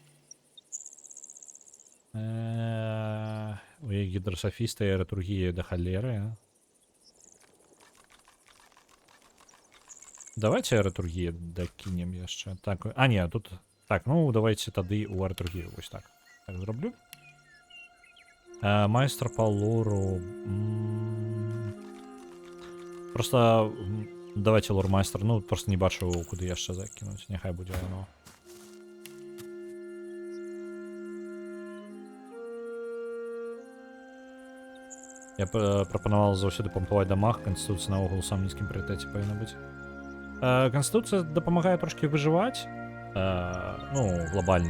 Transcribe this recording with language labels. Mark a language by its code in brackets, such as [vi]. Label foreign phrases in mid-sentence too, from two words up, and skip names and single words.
[be] У яе гідрасафіста і ретургія да халеры. Давайте ретургію докинем яшчэ. Так, а не, тут... Так, ну давайте тады у ретургію. Вось так. Так зроблю. Майстер по лору. Просто давайте лор майстер. Ну, просто не бачу, куды яшчэ закинуть. Няхай будзе яно. Я прапанаваў заўсёды пампаваць дамаг. Канстытуцыя наогул у самым нізкім прыярытэце павінна быць. Конституция дапамагае трошки выживать, ну, глобально.